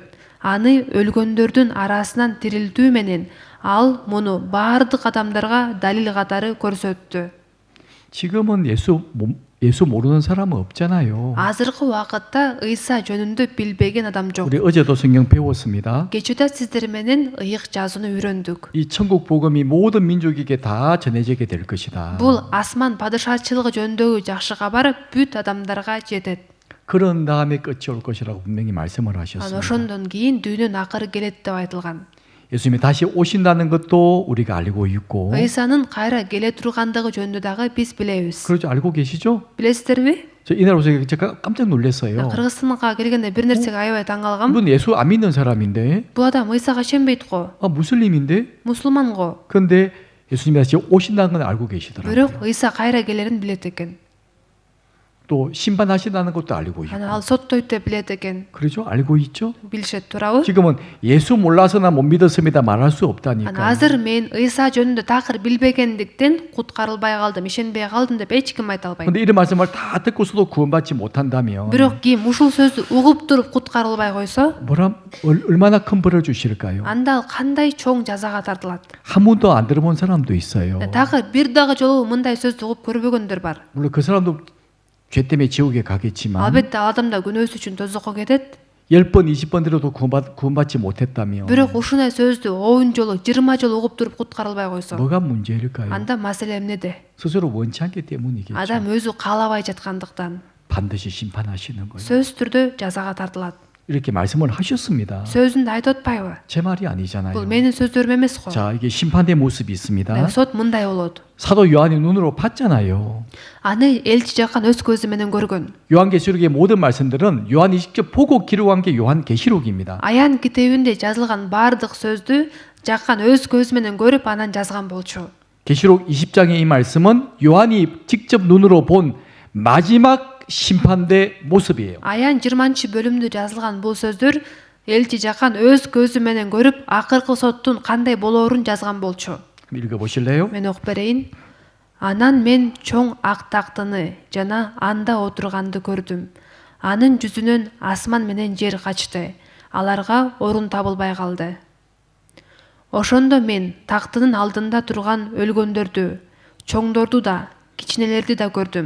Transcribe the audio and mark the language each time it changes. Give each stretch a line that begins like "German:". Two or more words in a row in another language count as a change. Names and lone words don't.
Kyrgyz: Аны өлгөндөрдүн арасынан тирилтүү менен ал муну бардык адамдарга далил катары көрсөттү.
Korean: 지금은 예수 모르는 사람은 없잖아요.
Kyrgyz: Азыркы убакытта Ыйса жөнүндө билбеген адам жок.
Korean: 우리 어제도 성경 배웠습니다.
Kyrgyz: Кечүүтө сиздер менен ыйык жазууну үйрөндүк.
Korean: 이 천국 복음이 모든 민족에게 다 전해지게 될 것이다.
Kyrgyz: Бул асман падышачылыгы жөнүндөгү жакшы кабар бүт адамдарга жетет.
Korean: 그런 다음에 끝이 올 것이라고 분명히 말씀을 하셨습니다.
Kyrgyz: Ошондон кийин дүйнөнүн акыры келет деп айтылган.
Korean: 예수님이 다시 오신다는 것도 우리가 알고 있고
Kyrgyz: Ыйсанын кайра келе тургандыгы жөнүндө дагы биз билебиз.
Korean: 그러죠 알고 계시죠?
Kyrgyz: Билесиздерби?
Korean: 저 이날 오서 제가 깜짝 놀랐어요.
Kyrgyz: Кыргызстанга келгенде бир нерсеге аябай таң калгам.
Korean: 이분 예수 안 믿는 사람인데,
Kyrgyz: Бул адам ыйсага ишенбейт го,
Korean: 무슬림인데,
Kyrgyz: мусулман го.
Korean: 그런데 예수님이 다시 오신다는 건 알고 계시더라고요.
Kyrgyz: Бирок ыйса кайра келерин билет экен.
Korean: 또 심판하신다는 것도 알고 있고.
Kyrgyz: Аны ал соттойт деп билет экен.
Korean: 그렇죠? 알고 있죠?
Kyrgyz: Билишет туурабы?
Korean: 지금은 예수 몰라서나 못 믿었습니다 말할 수
Kyrgyz: Аны
Korean: 없다니까.
Kyrgyz: азыр мен ыйса жөнүндө такыр билбегендиктен куткарылбай калдым, ишенбей калдым деп эч ким айта албайт.
Korean: 근데 이런 말씀을 다 듣고서도 구원받지 못한다면
Kyrgyz: Бирок ким ушул сөздү угуп туруп куткарылбай койсо,
Korean: 얼마나 큰 벌을 주실까요?
Kyrgyz: анда ал кандай чоң жазага тартылат.
Korean: 한 번도 안 들어본 사람도 있어요.
Kyrgyz: Такыр бир дагы жолу мындай сөздү угуп көрбөгөндөр бар.
Korean: 물론 그 사람도 죄 때문에 지옥에 가겠지만
Kyrgyz: Албетте ал адам да күнөөсү үчүн тозокко кетет.
Korean: 10번, 20번 들어도 구원받지 못했다면
Kyrgyz: Бирок ушундай сөздү 10 жолу, 20 жолу угуп туруп куткарылбай койсо,
Korean: 뭐가 문제일까요?
Kyrgyz: анда маселе эмнеде?
Korean: 스스로 원치 않기 때문이겠죠.
Kyrgyz: Адам өзү каалабай жаткандыктан
Korean: 반드시 심판하시는 거예요.
Kyrgyz: сөзсүз түрдө жазага тартылат.
Korean: 이렇게 말씀을 하셨습니다.
Kyrgyz: сөзүндө айтып атпайбы?
Korean: 제 말이 아니잖아요.
Kyrgyz: Бул менин сөздөрүм эмес го.
Korean: 자, 이게 심판의 모습이 있습니다.
Kyrgyz: Сот мындай болот.
Korean: 사도 요한이 눈으로 봤잖아요.
Kyrgyz: Аны элчи жаккан өз көзү менен көргөн.
Korean: 요한계시록의 모든 말씀들은 요한이 직접 보고 기록한 게 요한계시록입니다.
Kyrgyz: Аян китебинде жазылган баардык сөздү жаккан өз көзү менен көрүп анан жазган болчу.
Korean: 계시록 20장의 이 말씀은 요한이 직접 눈으로 본 마지막 심판대 모습이에요.
Kyrgyz: Аян 20-бөлүмдө жазылган бул сөздөр элчи жаккан өз көзү менен көрүп акыркы соттун кандай болоорун жазган болчу.
Korean: 그럼 읽어보실래요?
Kyrgyz: Мен окуп берейин. Анан мен чоң ак тактыны жана анда отурганды көрдүм. Анын жүзүнөн асман менен жер качты. Аларга орун табылбай калды. Ошондо мен тактынын алдында турган өлгөндөрдү, чоңдорду да, кичинелерди да көрдүм.